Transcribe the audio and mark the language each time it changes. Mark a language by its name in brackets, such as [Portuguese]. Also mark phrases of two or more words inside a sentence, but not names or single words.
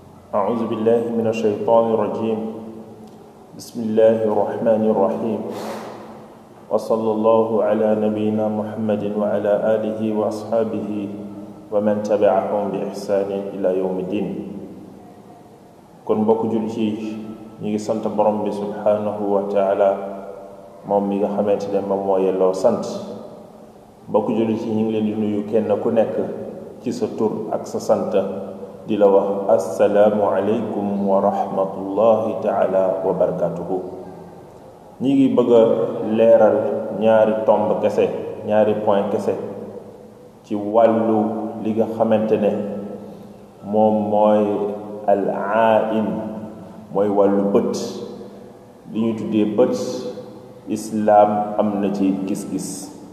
[Arabic] أعوذ بالله من الشيطان الرجيم بسم الله الرحمن الرحيم وصلى الله على نبينا محمد وعلى آله وأصحابه ومن تبعهم بإحسان إلى يوم الدين [Wolof] kon mbokk jullit yi ñu ngi sant borom bi [Arabic] سبحانه وتعالى [Wolof] moom mi nga xamante ne moom moo yelloo sant mbokk jullit yi ñu ngi leen di nuyu kenn ku nekk ci sa tur ak sa sant di la wax [Arabic] السلام عليكم ورحمة الله تعالى وبركاته [Wolof] ñi ngi bëgg a leeral ñaari tomb kese ñaari point kese ci wàllu li nga xamante ne moom mooy [Arabic] العين [Wolof] mooy wàllu bët li ñuy tuddee bët islaam am na ci gis-gis